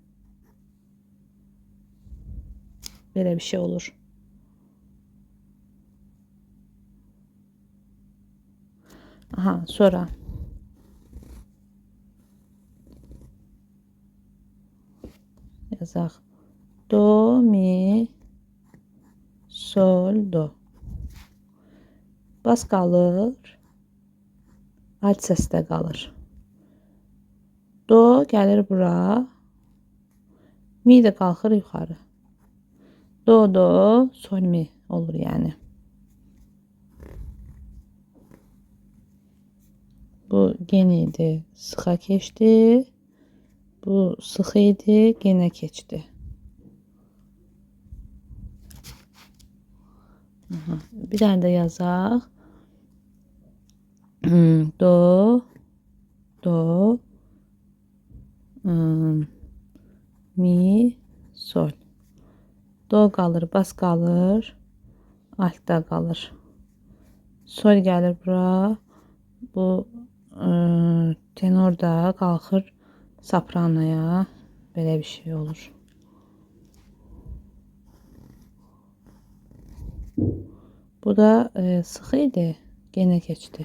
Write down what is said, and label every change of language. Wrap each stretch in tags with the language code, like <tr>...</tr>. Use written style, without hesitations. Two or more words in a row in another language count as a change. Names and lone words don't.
<az>Belə bir şey olur. Aha, sonra yazaq. Do, mi, sol, do. Bas qalır. Alt səs də qalır. Do gəlir bura. Mi də qalxır yuxarı. Do, do, sol, mi olur yəni. Bu gen idi, sıxa keçdi. Bu sıx idi, genə keçdi. Bir dənə də yazaq. Do, do, mi, sol. Do qalır, bas qalır, altda qalır. Sol gəlir bura. Bu tenor da qalxır sopranoya. Belə bir şey olur. Bu da sıx idi, genə keçdi.</az>